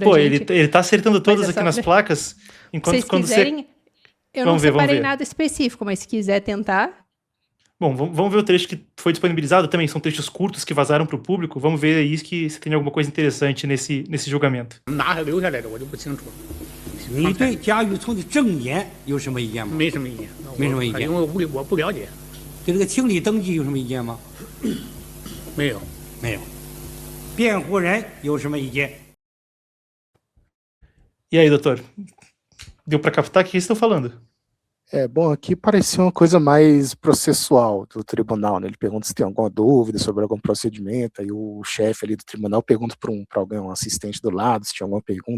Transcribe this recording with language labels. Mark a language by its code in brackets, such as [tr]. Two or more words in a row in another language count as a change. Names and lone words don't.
[pt] pô, gente. ele tá acertando todas aqui nas placas, enquanto Se vocês quiserem, eu não separei nada específico, mas se quiser tentar... Bom, vamos ver o trecho que foi disponibilizado também, são trechos curtos que vazaram para o público, vamos ver aí se tem alguma coisa interessante nesse julgamento. [zh] 你对贾雨村的证言有什么意见吗？没什么意见，没什么意见，因为我不了解。对这个清理登记有什么意见吗？没有，没有。辩护人有什么意见？ [pt] E aí, doutor? Deu para captar o que eles estão falando? Bom, aqui parecia uma coisa mais processual do tribunal, né? Ele pergunta se tem alguma dúvida sobre algum procedimento, aí o chefe ali do tribunal pergunta para alguém, um assistente do lado, se tinha alguma pergunta.